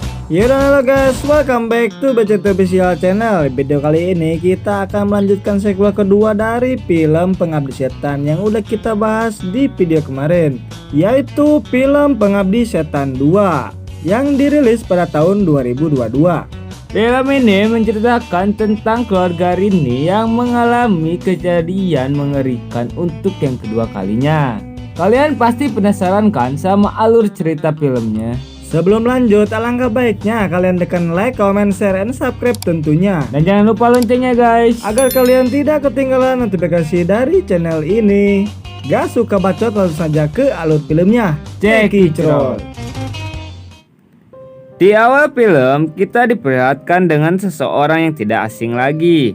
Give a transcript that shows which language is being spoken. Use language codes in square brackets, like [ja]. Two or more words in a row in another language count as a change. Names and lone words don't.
[en] Yaudah halo guys, welcome back to BCT Official Channel. [id] Video kali ini kita akan melanjutkan sequel kedua dari film Pengabdi Setan yang udah kita bahas di video kemarin, yaitu film Pengabdi Setan 2 yang dirilis pada tahun 2022. Film ini menceritakan tentang keluarga Rini yang mengalami kejadian mengerikan untuk yang kedua kalinya. Kalian pasti penasaran kan sama alur cerita filmnya? Sebelum lanjut, alangkah baiknya kalian tekan [en] like, comment, share, and subscribe [id] tentunya. Dan jangan lupa loncengnya guys, agar kalian tidak ketinggalan notifikasi dari channel ini. Gak suka bacot, langsung saja ke alur filmnya. Cekicrot. Di awal film, kita diperlihatkan dengan seseorang yang tidak asing lagi.